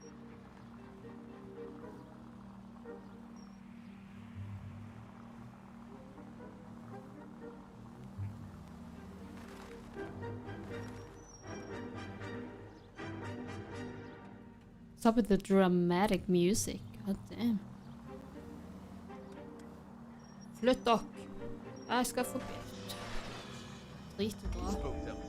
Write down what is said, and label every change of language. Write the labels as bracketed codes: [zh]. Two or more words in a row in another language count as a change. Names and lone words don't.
[en] Stop with the dramatic music. God damn. [no] Flytt dere. Jeg skal forbi. Drit i bra. [en] Spooked him.